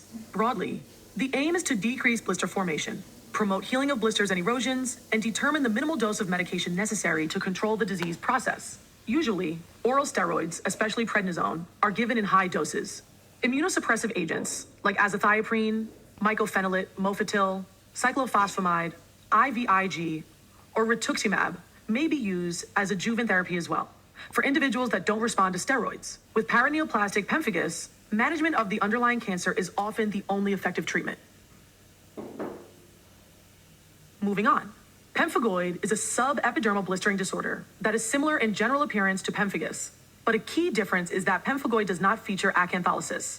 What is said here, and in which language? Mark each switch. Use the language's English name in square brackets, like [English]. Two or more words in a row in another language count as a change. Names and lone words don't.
[English] Broadly, the aim is to decrease blister formation, promote healing of blisters and erosions, and determine the minimal dose of medication necessary to control the disease process. Usually, oral steroids, especially prednisone, are given in high doses. Immunosuppressive agents like azathioprine, mycophenolate, mofetil, cyclophosphamide, IVIG, or rituximab may be used as adjuvant therapy as well for individuals that don't respond to steroids. With paraneoplastic pemphigus, management of the underlying cancer is often the only effective treatment. Moving on. Pemphigoid is a subepidermal blistering disorder that is similar in general appearance to pemphigus, but a key difference is that pemphigoid does not feature acantholysis.